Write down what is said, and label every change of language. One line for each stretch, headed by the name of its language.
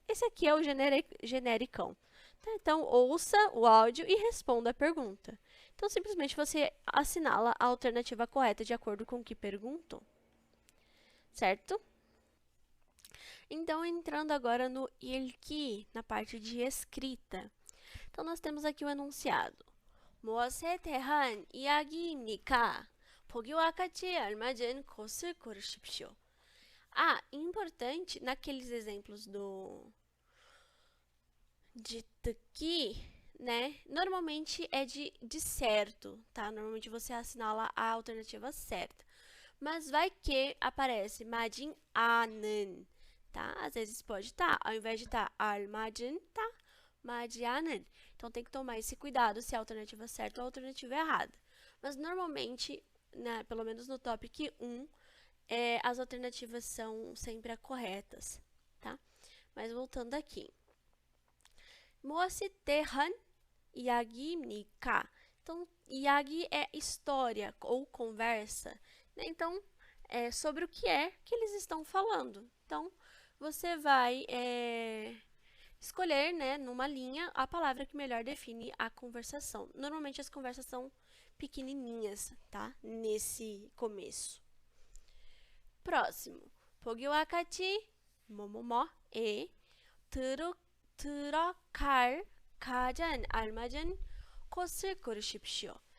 Portuguese: Esse aqui é o genericão. Tá? Então, ouça o áudio e responda a pergunta. Então, simplesmente você assinala a alternativa correta de acordo com o que perguntou. Certo? Então, entrando agora no 읽기, na parte de escrita. Então, nós temos aqui o enunciado.
Korean: 무엇에 대한 이야기입니까? 보기와 같이 알맞은 곳을 고르십시오.
Portuguese: Importante, naqueles exemplos de 듣기, né? Normalmente é de certo, tá? Normalmente você assinala a alternativa certa. Mas vai que aparece
Korean: 맞은 아는,
Portuguese: tá? Às vezes pode estar, ao invés de estar 알맞은, tá?
Korean: 맞지 않은.
Portuguese: Então, tem que tomar esse cuidado se a alternativa é certa ou a alternativa é errada. Mas, normalmente, né, pelo menos no tópico 1, as alternativas são sempre as corretas, tá? Mas, voltando aqui.
Korean: 무엇에 대한 이야기입니까?
Portuguese: Então, 이야기 é história ou conversa, né? Então, é sobre o que eles estão falando. Então, você vai escolher, né, numa linha, a palavra que melhor define a conversação. Normalmente, as conversas são pequenininhas, tá? Nesse começo. próximo.
Korean: 보기와 같이 뭐뭐뭐에 들어갈 가장 알맞은 곳을 고르십시오.